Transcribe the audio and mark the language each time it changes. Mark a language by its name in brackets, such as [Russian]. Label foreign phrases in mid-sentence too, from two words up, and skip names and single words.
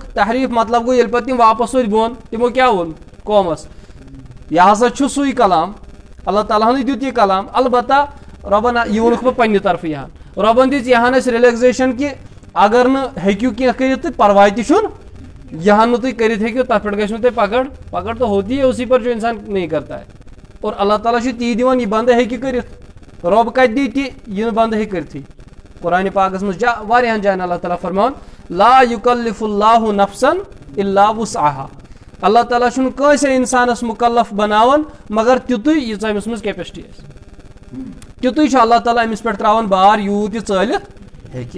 [Kashmiri] تحریف مطلب گوٚو ییٚلہِ پتہٕ تِم واپس وٲتۍ بۄن، تِمو کیٛاہ ووٚن قومس یہِ ہسا چھُ سُے کلام، اللہ تعالیٰ ہنٕے دیُت یہِ کلام. البتہ رۄبن یہِ ووٚنُکھ بہٕ پننہِ طرفہٕ یہان. رۄبن دِژ یہان اَسہِ رِلیکزیشن کہ اگر نہٕ ہیٚکِو کینٛہہ کٔرِتھ تہٕ پرواے تہِ چھُنہٕ، یہان نہٕ تُہۍ کٔرِتھ ہیٚکِو تتھ پٮ۪ٹھ گژھِ نہٕ تۄہہِ پکڑ [Urdu] تو ہوتی ہے اسی پر جو انسان نہیں کرتا ہے. [Kashmiri] اور اللہ تعالیٰ چھُ تی دِوان یہِ بنٛدٕ ہیٚکہِ کٔرِتھ، رۄب کتہِ دی تہِ یہِ نہٕ بنٛدٕ ہیٚکہِ کٔرتھٕے. قرآنِ پاکس منٛز واریاہن جاین اللہ تعالیٰ فرماوان [Arabic] لا یکلف اللہ نفسن الا وسعہا. [Kashmiri] اللہ تعالیٰ چھُنہٕ کٲنٛسے انسانس مُکلف بناوان مگر تیُتُے ییٖژاہ أمِس منٛز کیپیسٹی آسہِ، تیُتُے چھُ اللہ تعالیٰ أمِس پٮ۪ٹھ تراوان بار یوٗت یہِ ژٲلِتھ ہیٚکہِ.